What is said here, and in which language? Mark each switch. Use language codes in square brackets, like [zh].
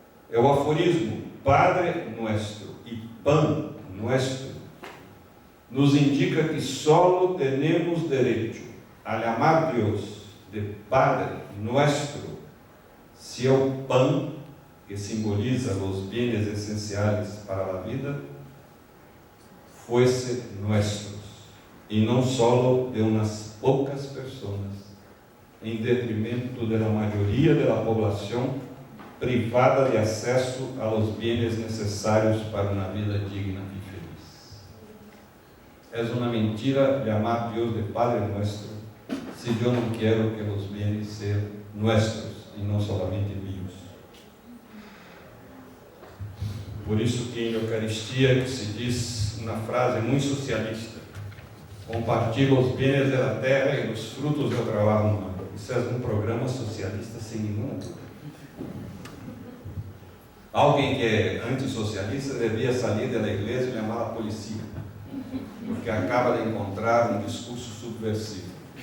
[pt] É o aforismo Padre Nuestro e Pão Nuestro nos indica que solo temos direito a chamar Deus de Padre Nuestro se é o pão que simboliza os bens essenciais para a vida fosse nuestros [es] y no solo de unas pocas personas, en detrimento de la mayoría de la población privada de acesso a los bienes necessários para una vida digna y feliz. Es una mentira llamar Dios de Padre nuestro si yo no quiero que los bienes sean nuestros y no solamente míos. [pt] Por isso que em Eucaristia se diz uma frase muito socialista: compartilha os bens da terra e os frutos do trabalho humano. Isso é um programa socialista sem nenhuma dúvida. Alguém que é antissocialista devia sair da igreja e chamar a polícia, porque acaba de encontrar um discurso subversivo.